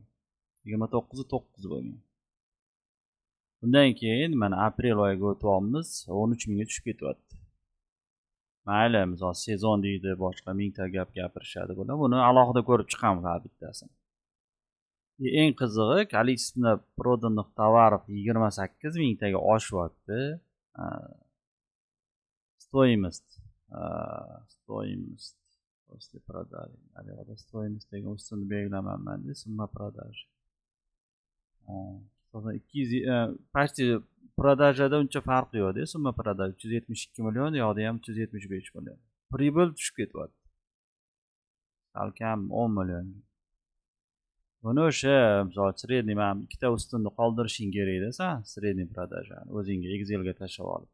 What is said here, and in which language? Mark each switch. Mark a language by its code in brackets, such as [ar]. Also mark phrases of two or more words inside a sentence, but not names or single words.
[uz] 29.9 bo'lgan. Bundan keyin mana aprel oyiga o'tyapmiz, 13 mingga tushib ketyapti. Mayli, misol sezon deydi, boshqa mingta gap gapirishadi bular. Buni alohida ko'rib chiqamiz har bittasini. Eng qizig'i, [ru] количество проданных товаров 28 [uz] mingtaga oshyapti. [ru] Стоимость после продажи. [uz] Стоимость degan ustini belgilamayman, [ru] summa продажи. [uz] Почти продажада uncha farqi yo'q-da, [ru] summa продажи [uz] 372 million, yoqda ham 375 million. Pribıl tushib ketyapti. Salkam 10 million. Buni o'sha misol sredniy men ikkita ustunni qoldirishing kerak-da sen, sredniy продажani o'zingga Excelga tashlab olib.